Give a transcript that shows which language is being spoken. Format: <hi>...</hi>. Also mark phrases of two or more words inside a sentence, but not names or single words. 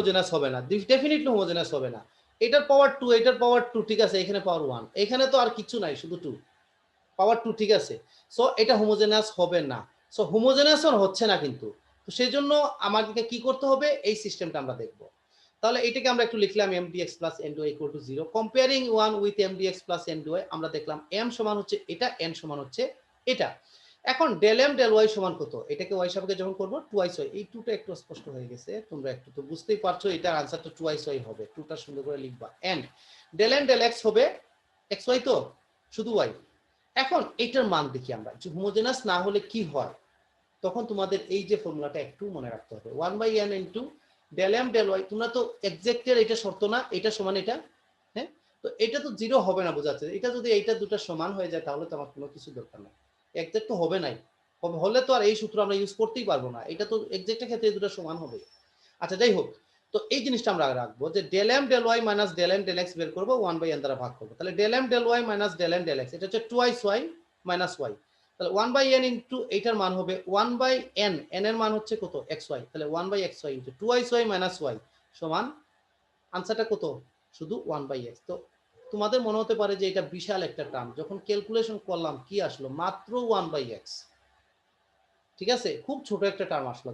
<bn>হোমোজেনাস হবে না, ডেফিনেটলি হোমোজেনাস হবে না। এটার পাওয়ার 2 এটার পাওয়ার 2 ঠিক আছে, এখানে পাওয়ার 1, এখানে তো আর কিছু নাই শুধু 2 পাওয়ার 2 ঠিক আছে। সো এটা হোমোজেনাস হবে না। সো হোমোজেনাসও হচ্ছে না কিন্তু। তো সেই জন্য আমাদেরকে কি করতে হবে, এই সিস্টেমটা আমরা দেখব। তাহলে এটাকে আমরা একটু লিখলাম</bn> <en>m dx plus n dy equal to 0 comparing 1 with m dx plus n dy,</en> <bn>আমরা দেখলাম m সমান হচ্ছে এটা, n সমান হচ্ছে এটা। এখন</bn> <en>del m del y</en> <bn>সমান কত, এটাকে y সাপেক্ষে যখন করব 2y, এই 2টা একটু স্পষ্ট হয়ে গেছে, তোমরা একটু তো বুঝতেই পারছো এটার আনসারটা 2y হবে, 2টা সুন্দর করে লিখবা।</bn> <en>and del n del x</en> <bn>হবে xy, তো শুধু y। এখন এটার মান দেখি আমরা, যে হোমোজেনাস না হলে কি হয়, তখন তোমাদের এই যে ফর্মুলাটা একটু মনে রাখতে হবে 1/n ইনটু</bn> <en>del m del y।</en> <bn>তোমরা তো এক্সাক্টের এটা শর্ত না, এটা সমান এটা, হ্যাঁ, তো এটা তো জিরো হবে না, বোঝা যাচ্ছে। এটা যদি এইটা দুটো সমান হয়ে যায় তাহলে তো আমার কোনো কিছু দরকার নাই, এক্সাক্ট তো হবে নাই, হলে তো আর এই সূত্র আমরা ইউজ করতেই পারবো না, এটা তো এক্সাক্টের ক্ষেত্রে এই দুটো সমান হবে। আচ্ছা যাই হোক, তো এই জিনিসটা আমরা রাখবো যে</bn> <en>del m del y</en> <bn>মাইনাস</bn> <en>del n del x</en> <bn>বের করবো 1/n দ্বারা ভাগ করবো, তাহলে</bn> <en>del m del y</en> <bn>মাইনাস</bn> <en>del n del x</en> <bn>এটা হচ্ছে 2y মাইনাস y, তাহলে 1/n ইনটু এইটার মান হবে 1/n, n এর মান হচ্ছে কত xy, তাহলে 1/xy ইনটু 2y মাইনাস y সমান আনসারটা কত শুধু 1/x। তো তোমাদের মনে হতে পারে যে এটা বিশাল একটা টার্ম, যখন ক্যালকুলেশন করলাম কি আসলো মাত্র 1/x, ঠিক আছে, খুব ছোট একটা টার্ম আসলো।</bn>